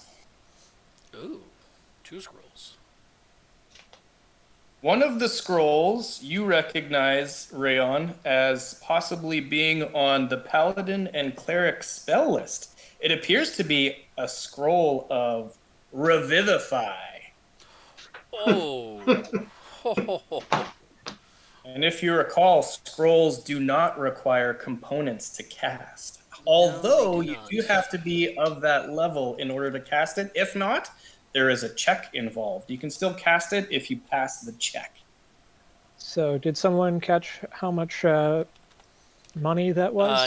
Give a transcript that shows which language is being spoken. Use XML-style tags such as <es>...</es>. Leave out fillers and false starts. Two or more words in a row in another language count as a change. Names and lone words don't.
<en>Ooh, 2 scrolls. One of the scrolls you recognize, Rayon, as possibly being on the Paladin and Cleric spell list. It appears to be a scroll of Revivify. Oh. Ho, ho, ho, ho. And if you recall, scrolls do not require components to cast. Although No, they do you not. do have to be of that level in order to cast it. If not, there is a check involved. You can still cast it if you pass the check. So, did someone catch how much money that was?</en>